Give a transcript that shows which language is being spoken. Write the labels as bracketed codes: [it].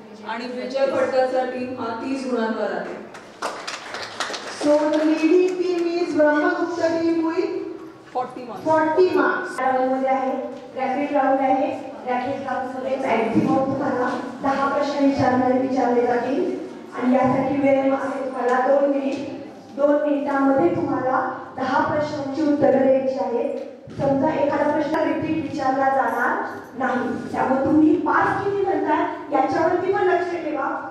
[mr] आणि विजय भट्टाचा टीम हा 30 गुणांवर आहे. [en] So the leading team is Brahmagupta team with [mr] 40 marks. [en] 40 marks. [mr] राऊंडमध्ये आहे. रॅपिड राऊंड आहे. रॅपिड राऊंडमध्ये मॅक्सिमम तुम्हाला 10 प्रश्न विचारले जातील. आणि यासाठी वेळ आहे तुम्हाला 2 मिनिट. 2 मिनिटांमध्ये तुम्हाला 10 प्रश्नांची उत्तरं द्यायची आहेत. समजा एखादा प्रश्न रिपीट विचारला जाणार नाही, त्यामुळे तुम्ही पास किती म्हणताय याच्यावरती पण लक्ष ठेवा.